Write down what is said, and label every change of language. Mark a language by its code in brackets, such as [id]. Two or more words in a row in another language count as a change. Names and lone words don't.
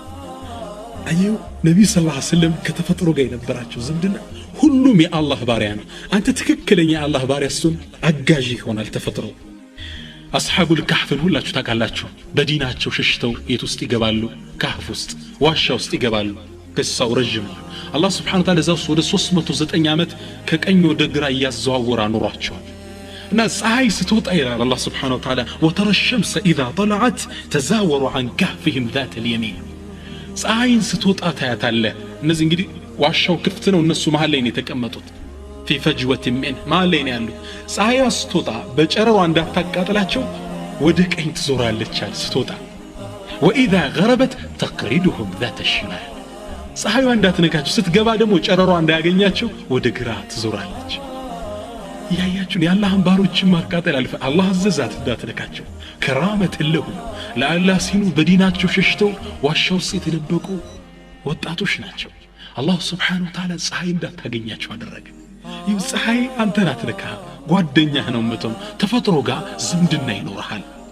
[am] አየው ነብዩ [ar] صلى الله عليه وسلم [am] ከተፈጥሮ ጋር የነበራቸው ዝምድና ሁሉም የአላህ ባሪያ ነው አንተ ትክክለኛ የአላህ ባሪያ ሱን አጋዥ ይሆናል ተፈጥሮ አስሐቡል ካህፍን ሁላችሁ ታውቃላችሁ በዲናቸው ሸሽተው የት ውስጥ ይገባሉ ካህፍ ውስጥ ዋሻ ውስጥ ይገባሉ ከሳው ረጅም አላህ [ar] سبحانه وتعالى [am] ዘውስ ወደ 309 ዓመት ከቀኝ ወደ ግራ ያዘዋወራ ኑሯቸዋል እና ፀሐይ ስትወጣ ይላል አላህ [ar] سبحانه وتعالى وترى الشمس إذا طلعت تزاور عن كهفهم ذات اليمين [am] ፀሐይን ስትወጣ ታያታለህ እነዚህ እንግዲህ ዋሻው ክፍት ነው እነሱ መሃል ላይ ነው የተቀመጡት [ar] في فجوة من ما لين [am] ያሉት ፀሐይ ስትወጣ በጨረሯ እንዳታቃጥላቸው ወደ ቀኝ ትዞራለች ስትወጣ [ar] واذا غربت تقرضهم ذات [am] الشمال ፀሐይዋ እንዳትነካቸው ስትገባ ደግሞ ጨረሯ እንዳያገኛቸው ወደ ግራ ትዞራለች ያያችሁ የአላህን ባሮችን ማቃጠል አልፈ አላህ አዘዛት እንዳትነካቸው [ar] كرامة له [am] ለአላህ ሲኑ በዲናቸው ሸሽተው ዋሻው ውስጥ የተደበቁ ወጣቶች ናቸው አላህ [ar] سبحانه وتعالى [am] ፀሐይ እንዳታገኛቸው አደረገ ይህ ፀሐይ አንተን አትነካ ጓደኛህ ነው መተው ተፈጥሮ ጋር ዝምድና ይኖርሃል